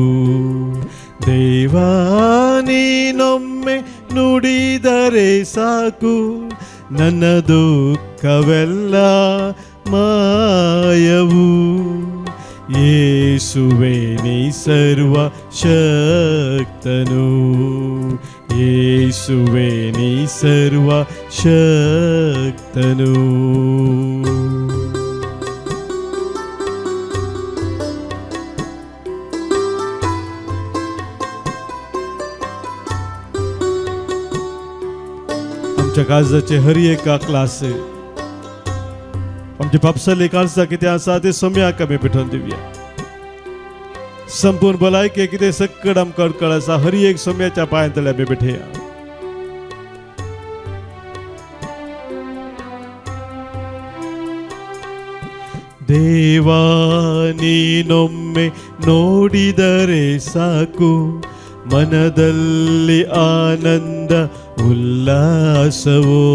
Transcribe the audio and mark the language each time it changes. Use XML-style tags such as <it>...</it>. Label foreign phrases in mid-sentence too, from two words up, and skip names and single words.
<kn>ದೇವಾ, ನೀನೊಮ್ಮೆ ನುಡಿದರೆ ಸಾಕು, ನನ್ನ ದುಃಖವೆಲ್ಲ ಮಾಯವು. ಯೇಸುವೆ, ನೀ ಸರ್ವ ಶಕ್ತನು. ಯೇಸುವೆ, ನೀ ಸರ್ವ ಶಕ್ತನು.</kn> <kok>आमच्या काळजाचे हर एक क्लास आमचे पापसाले काळजा कितें आसा ते सम्याक आमी पेटोवन दिवया. संपूर्ण भलायके कितें सक्कड आमकां अडखळ आसा, हर एक सम्याच्या पांयां तळे आमी बेठया.</kok> <kn>ದೇವಾ, ನೀನೊಮ್ಮೆ ನೋಡಿದರೆ ಸಾಕು, ಮನದಲ್ಲಿ ಆನಂದ ಉಲ್ಲಾಸವೋ.</kn>